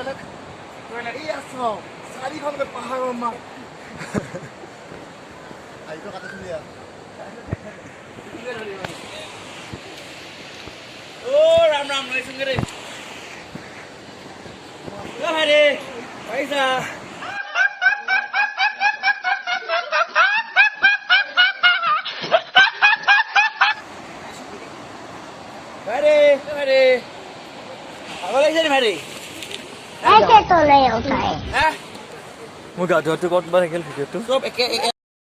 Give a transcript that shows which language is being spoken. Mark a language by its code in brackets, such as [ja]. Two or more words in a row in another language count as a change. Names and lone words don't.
[as] এই আছ চাৰিখন পাহাৰৰ মাছ আহিটো কাটি থৈ দিয়া ৰাম ৰাম লৈছোগে দেই ভাইৰে পাৰিছা ভাইৰে ভাইৰে ভাগৰ লাগিছে নি ভাইৰে [hi] ऐसे तो नहीं होता है [as] মই গা ধোৱাটো ক'ত বা থাকিল ভিডিঅ'টো চব একে